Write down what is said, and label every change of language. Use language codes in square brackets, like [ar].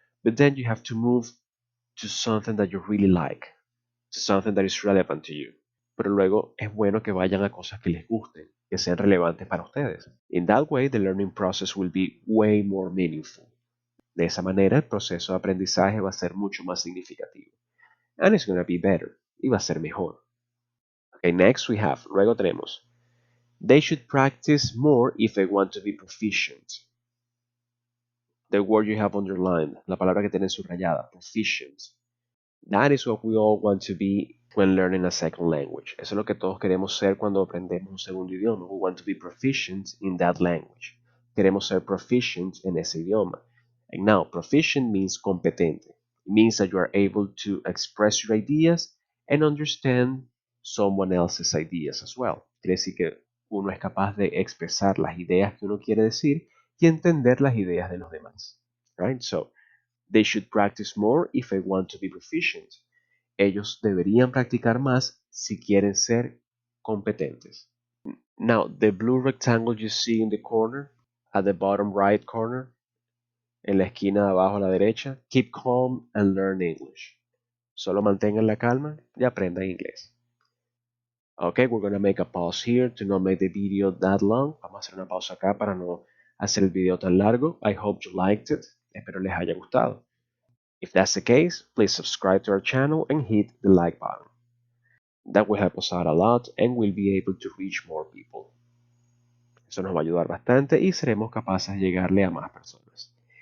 [en] But then you have to move to something that you really like, to something that is relevant to you. [es] Pero luego es bueno que vayan a cosas que les gusten, que sean relevantes para ustedes. [en] In that way, the learning process will be way more meaningful. [es] De esa manera, el proceso de aprendizaje va a ser mucho más significativo. [en] And it's going to be better. [es] Y va a ser mejor. [en] Okay, next we have, [es] luego tenemos, [en] they should practice more if they want to be proficient. The word you have underlined, [es] la palabra que tiene subrayada, [en] proficient. That is what we all want to be when learning a second language. [es] Eso es lo que todos queremos ser cuando aprendemos un segundo idioma. [en] We want to be proficient in that language. [es] Queremos ser proficient en ese idioma. [en] And now, proficient means competente. It means that you are able to express your ideas and understand someone else's ideas as well. [es] Quiere decir que uno es capaz de expresar las ideas que uno quiere decir y entender las ideas de los demás. [en] Right? So, they should practice more if they want to be proficient. [es] Ellos deberían practicar más si quieren ser competentes. [en] Now, the blue rectangle you see in the corner, at the bottom right corner, [es] en la esquina de abajo a la derecha, [en] keep calm and learn English. [es] Solo mantengan la calma y aprendan inglés. [en] Okay, we're going to make a pause here to not make the video that long. [es] Vamos a hacer una pausa acá para no hacer el video tan largo. [en] I hope you liked it. [es] Espero les haya gustado. [en] If that's the case, please subscribe to our channel and hit the like button. That will help us out a lot and we'll be able to reach more people. [es] Eso nos va a ayudar bastante y seremos capaces de llegarle a más personas.